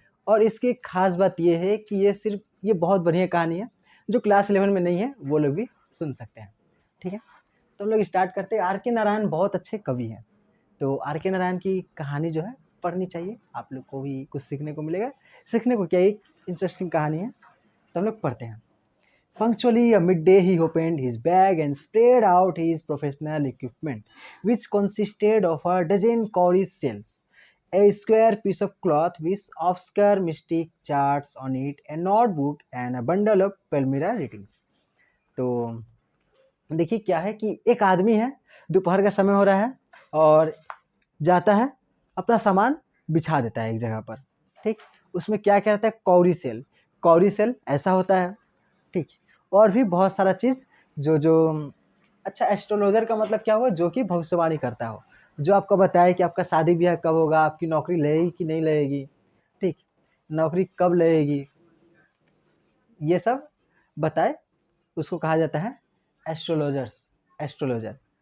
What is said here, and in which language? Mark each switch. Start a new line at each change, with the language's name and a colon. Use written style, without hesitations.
Hindi: और इसकी एक खास बात ये है कि ये बहुत बढ़िया कहानी है, जो क्लास 11 में नहीं है वो लोग भी सुन सकते हैं। ठीक है, तो हम लोग स्टार्ट करते हैं। R.K. नारायण बहुत अच्छे कवि हैं, तो R.K. नारायण की कहानी जो है पढ़नी चाहिए, आप लोग को भी कुछ सीखने को मिलेगा। सीखने को क्या, एक इंटरेस्टिंग कहानी है, तो हम लोग पढ़ते हैं।
English: Punctually at midday, he opened his bag and spread out his professional equipment, which consisted of a dozen cowrie shells, a square piece of cloth with obscure mystic charts on it, a notebook, and a bundle of Palmyra readings.
Hindi: तो देखिए क्या है कि एक आदमी है, दोपहर का समय हो रहा है और जाता है, अपना सामान बिछा देता है एक जगह पर। ठीक, उसमें क्या क्या रहता है, कौरी सेल ऐसा होता है। ठीक, और भी बहुत सारा चीज़ जो जो अच्छा, एस्ट्रोलॉजर का मतलब क्या हुआ, जो कि भविष्यवाणी करता हो, जो आपको बताए कि आपका शादी ब्याह कब होगा, आपकी नौकरी लगेगी कि नहीं लगेगी, ठीक, नौकरी कब लगेगी, ये सब बताए, उसको कहा जाता है एस्ट्रोलॉजर।